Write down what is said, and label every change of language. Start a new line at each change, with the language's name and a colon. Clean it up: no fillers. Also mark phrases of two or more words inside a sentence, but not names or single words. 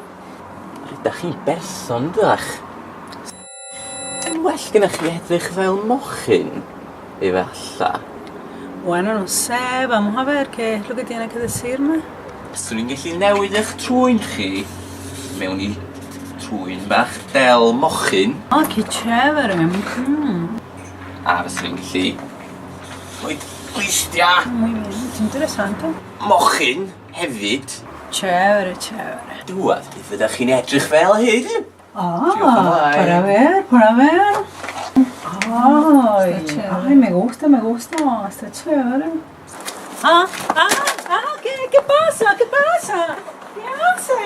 Welsh: Rydych chi'n berson, dydach? Yn well gyda chi edrych fel mochyn, efalla.
Spanish: Bueno, no sé, vamos a ver qué es lo que tiene que decirme.
Welsh: Byswn i'n gallu newid eich trwyn chi mewn I trwyn bach del mochyn.
Spanish: Ah, qué chévere.
Welsh: A byswn i'n gallu rhoi glistia
Spanish: Muy bien, es interesante.
Welsh: mochyn hefyd.
Spanish: Chévere.
Welsh: Dŵad, beth ydych chi'n edrych fel hyn?
Spanish: Ah, para ver. Ay, me gusta, está chévere. ¿Qué pasa? ¿Qué hacen?